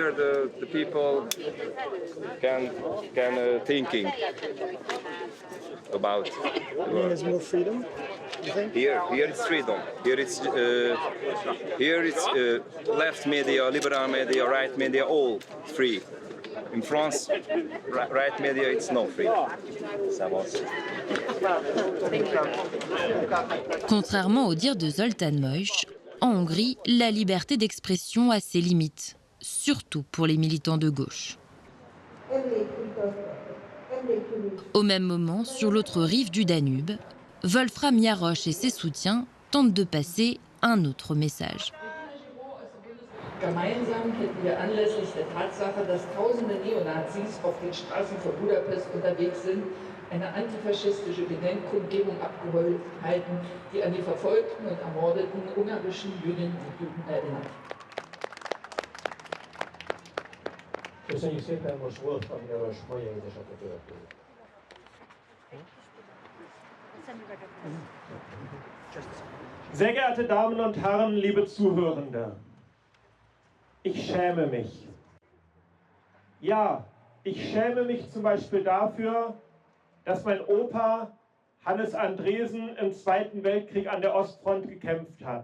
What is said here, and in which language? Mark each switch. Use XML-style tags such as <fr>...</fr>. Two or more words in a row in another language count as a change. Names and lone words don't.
<en>here the people can thinking about. There's more freedom, you think? Here it's freedom. Here it's left media, liberal media, right media, all free. In France, right media, it's no free.</en> <fr>Contrairement aux dires de Zoltán Mojs, en Hongrie, la liberté d'expression a ses limites, surtout pour les militants de gauche. Au même moment, sur l'autre rive du Danube, Wolfram Jarosz et ses soutiens tentent de passer un autre message.</fr> <de>Gemeinsam hätten wir anlässlich der Tatsache, dass tausende Neonazis auf den Straßen von Budapest unterwegs sind, eine antifaschistische Gedenkkundgebung abgehalten, die an die verfolgten und ermordeten ungarischen Jüdinnen und Juden erinnert.</de> <hu>Köszönjük szépen, most Wolfram Jarosz Maja édesapja következik.</hu> <de>Sehr geehrte Damen und Herren, liebe Zuhörende, ich schäme mich. Ja, ich schäme mich zum Beispiel dafür, dass mein Opa Hannes Andresen im Zweiten Weltkrieg an der Ostfront gekämpft hat.</de>